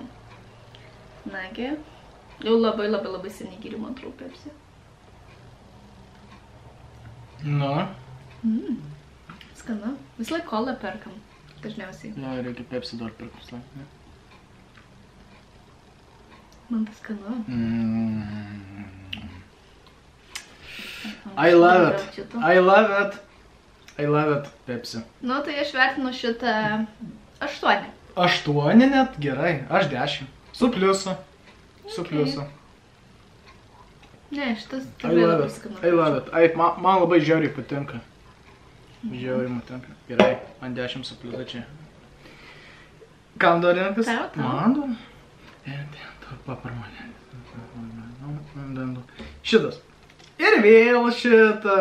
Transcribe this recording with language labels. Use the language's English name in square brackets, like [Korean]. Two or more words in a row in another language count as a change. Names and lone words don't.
[Lithuanian] Nagi, jau labai seniai geriu, man atrodo, Pepsi. Na? Skanu. Vis laik kolą perkam, dažniausiai. Ja, reikia Pepsi dar pirkus laik, ne? Man tai skanu. [English] I love it. I love it. I love it, Pepsi. [Lithuanian] Nu, tai aš vertinu šitą 8. 8 net? Gerai. Aš 10. Su pliusu. Su pliusu. Ne, šitas tikrai labai skanu. [English] I love it. [Lithuanian] Man labai žiauriai patinka. Žiauriai man patinka. Gerai, man 10 su pliusu čia. Kam dar renkas? Tau. Man dar? Paparmalė. Šitas. Ir vėl šitą.